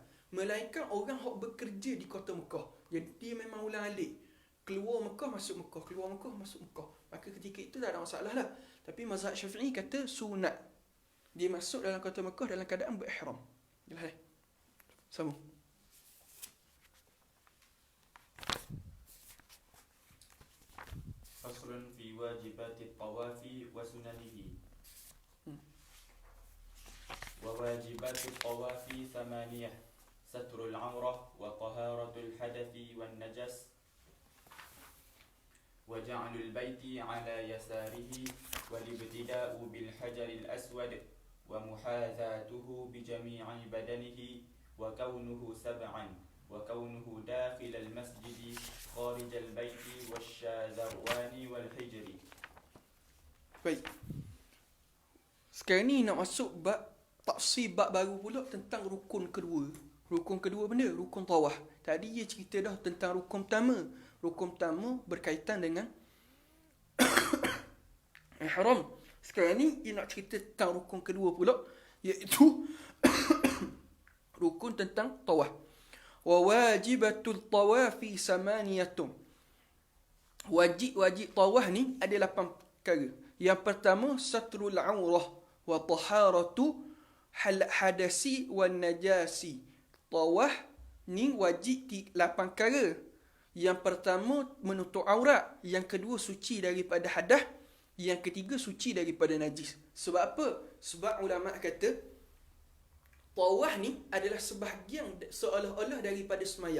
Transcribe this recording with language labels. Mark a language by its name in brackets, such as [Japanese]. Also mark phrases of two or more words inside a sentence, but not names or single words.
[Malay] Melainkan orang yang bekerja di kota Mekah, jadi dia memang ulang alik. Keluar Mekah, masuk Mekah. Keluar Mekah, masuk Mekah. Maka ketika itu tak ada masalah lah. Tapi mazhab Syafi'i kata sunat. Dia masuk dalam kota Mekah dalam keadaan berihram. Jelas. Sambung. [Arabic] Faslun fi wajibati tawafi wa sunanihi. Wa wajibati tawafi thamaniyah. Satrul awrah wa taharatul hadathi wan najas. وجعل البيت على يساره والابتداء بالحجر الأسود ومحاذاته بجميع بدنه وكونه سبعا وكونه داخل المسجد خارج البيت والشاذروان والحجر. [Malay] Baik. Sekarang ni nak masuk bab tafsir bab baru pula tentang rukun kedua. Rukun kedua benda, rukun tawaf. Tadi dia cerita dah tentang rukun pertama. Rukun pertama berkaitan dengan ihram. Sekarang ni dia nak cerita tentang rukun kedua pula, iaitu rukun tentang tawaf. [Arabic] Wa wajibatul tawafi samaniyatun. [Malay] Wajib tawaf ni ada 8 perkara. Yang pertama, [Arabic] satrul aurah wa taharatu hadasi wan najasi. [Malay] Tawaf ni wajib 8 perkara. Yang pertama, menutup aurat. Yang kedua, suci daripada hadas. Yang ketiga, suci daripada najis. Sebab apa? Sebab ulama kata tawaf ni adalah sebahagian seolah-olah daripada semayang.